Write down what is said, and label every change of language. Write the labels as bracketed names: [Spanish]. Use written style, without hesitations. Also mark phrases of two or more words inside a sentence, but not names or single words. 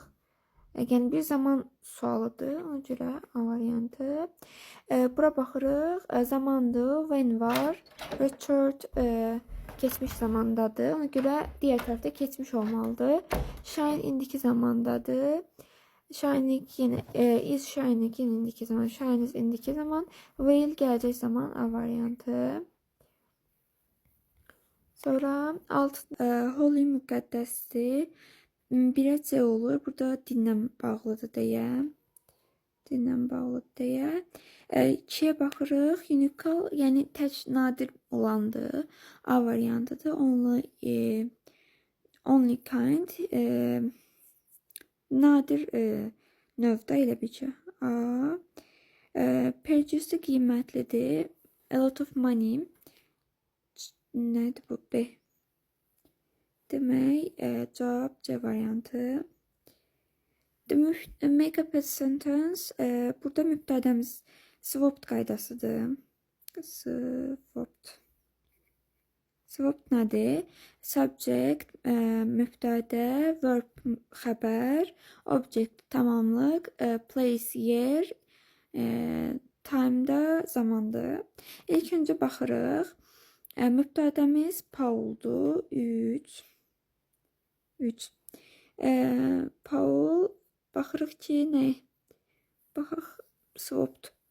[Azerbaijani] Yəni bir zaman sualıdır. Ona görə A variantı. Bura baxırıq. Zamandır. When var. Richard keçmiş zamandadır. Ona görə digər tərəfdə keçmiş olmalıdır. Shine indiki zamandadır. Shining yenə [English] is shining [Azerbaijani] yenə indiki zaman. [English] Shine is [Azerbaijani] indiki zaman. Will gələcək zaman A variantı. Sonra holy müqəddəsdir. Birə C olur. Burada dinlə bağlıdır deyə. Dinlə bağlıdır deyə. 2-yə baxırıq. Unical, yəni tək nadir olandır. A variantıdır. [English] Only kind. [Azerbaijani] Nadir növdə elə bir ki. A. Purchase qiymətlidir. [English] A lot of money. [Azerbaijani] Nədir bu? B. Demək, cavab C variantı. [English] Make up a sentence. [Azerbaijani] Burada mübtədəmiz swapped qaydasıdır. Swapped nədir? Subject, mübtədə, verb, xəbər, object, tamamlıq, place, yer, time-da zamandır. İlk öncə baxırıq. Mübtədəmiz Paul'dur. 3. Paul, baxırıq ki, nə? Baxaq, swapped.